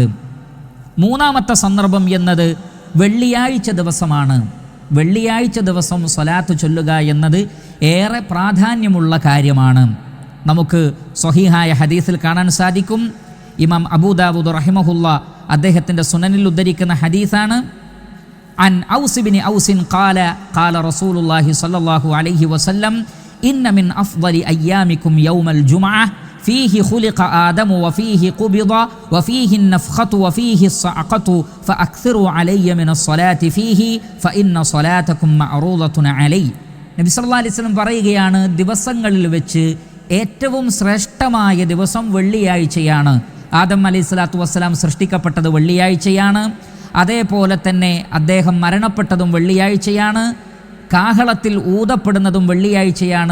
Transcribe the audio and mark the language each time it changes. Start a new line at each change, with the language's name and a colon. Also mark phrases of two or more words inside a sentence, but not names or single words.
Malayalam: മൂന്നാമത്തെ സന്ദർഭം എന്നത് വെള്ളിയാഴ്ച ദിവസമാണ്. വെള്ളിയാഴ്ച ദിവസം സ്വലാത്ത് ചൊല്ലുക എന്നത് ഏറെ പ്രാധാന്യമുള്ള കാര്യമാണ്. നമുക്ക് സ്വഹീഹായ ഹദീസിൽ കാണാൻ സാധിക്കും. ഇമാം അബൂദാവൂദ് റഹിമഹുല്ല അദ്ദേഹത്തിൻ്റെ സുനനിൽ ഉദ്ധരിക്കുന്ന ഹദീസാണ്.
Arabic: عن أوس بن أوس قال قال رسول الله صلى الله عليه وسلم إن من أفضل أيامكم يوم الجمعة فيه خلق آدم وفيه قبض وفيه النفخة وفيه الصعقة فأكثروا علي من الصلاة فيه فإن صلاتكم معروضة علي.
Malayalam: നബി
Arabic: صلى الله عليه وسلم
Malayalam: പറയുകയാണ്, ദിവസങ്ങളിൽ വെച്ച് ഏറ്റവും ശ്രേഷ്ഠമായ ദിവസം വെള്ളിയാഴ്ചയാണ്. ആദം
Arabic: عليه الصلاة والسلام
Malayalam: സൃഷ്ടിക്കപ്പെട്ടത് വെള്ളിയാഴ്ചയാണ്. അതേപോലെ തന്നെ അദ്ദേഹം മരണപ്പെട്ടതും വെള്ളിയാഴ്ചയാണ്. കാഹളത്തിൽ ഊതപ്പെടുന്നതും വെള്ളിയാഴ്ചയാണ്.